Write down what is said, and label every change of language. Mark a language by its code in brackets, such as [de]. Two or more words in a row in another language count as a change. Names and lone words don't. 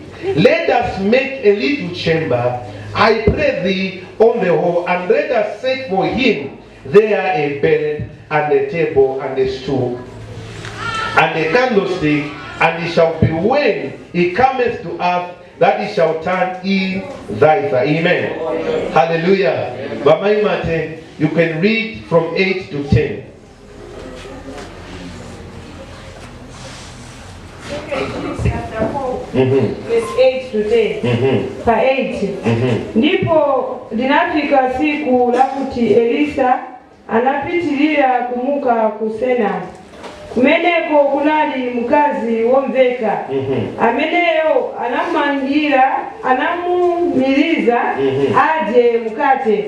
[en] Let us make a little chamber, I pray thee, on the hall, and let us set for him there a bed, and a table, and a stool, and a candlestick, and it shall be when he cometh to earth, that he shall turn in thither. Amen. Hallelujah. Bamaimate, you can read from 8 to 10. Verse 8 to 10. [ny] Pa 8. Ndipo linafika siku lakuti Elisa anapitilira kumuka kusena. Kumeneko kunali mukazi womveka. Ameneyo anamumiliza aje mukate.